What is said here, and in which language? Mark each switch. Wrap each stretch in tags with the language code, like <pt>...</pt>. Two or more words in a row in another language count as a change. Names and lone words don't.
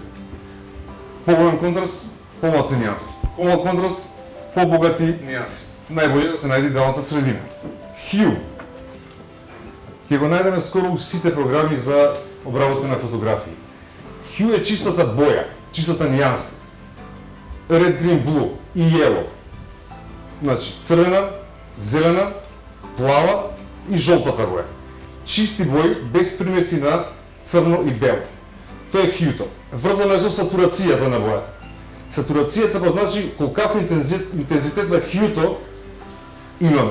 <mk>Поголем контраст, помалци нијанси. Помал контраст, побогати нијанси. Најбоље да се најде идеалната средина. Hue. Ќе го најдеме скоро у сите програми за обработка на фотографии. Hue е чистота боја, чистота нијанси.</mk> <en>Red, green, blue и yellow.</en> <mk>Значи, црвена, зелена, плава и жолтата боја. Чисти бои без примеси на црно и бело. Тоа е хјуто. Врзано е со сатурацијата на бојата. Сатурацијата па значи колкав интензитет на хјуто имаме.</mk>